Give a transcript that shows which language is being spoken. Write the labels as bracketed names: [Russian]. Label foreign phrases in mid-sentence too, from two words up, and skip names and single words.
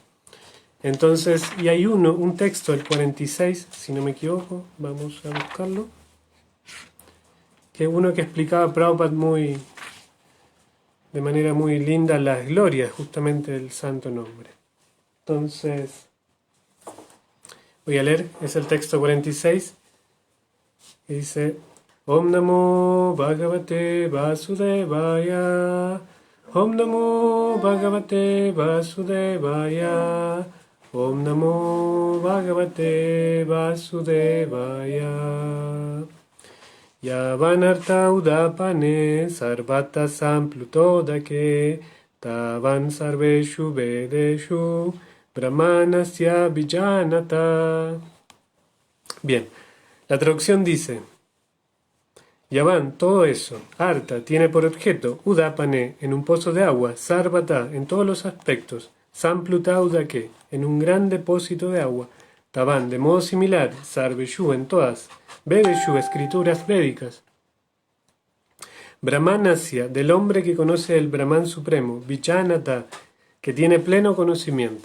[Spanish] Entonces, y hay un texto, el 46, si no me equivoco, vamos a buscarlo. que uno que explicaba Prabhupada de manera muy linda las glorias justamente del santo nombre. Entonces, voy a leer, es el texto 46, que dice: [Sanskrit] ॐ नमो भगवते वासुदेवाय, ॐ नमो भगवते वासुदेवाय, ॐ नमो भगवते वासुदेवाय. यावानर्थ उदपाने सर्वतः सम्प्लुतोदके तावान् सर्वेषु वेदेषु ब्राह्मणस्य विजानतः. [Spanish] Bien, la traducción dice: Yavan, todo eso, Artha, tiene por objeto, Udapane, en un pozo de agua, Sarvata, en todos los aspectos, Samplutaudake, en un gran depósito de agua, Tavan, de modo similar, Sarveshu, en todas, Vedeshu, escrituras védicas, Brahmanasya, del hombre que conoce el Brahman supremo, Vijanata, que tiene pleno conocimiento.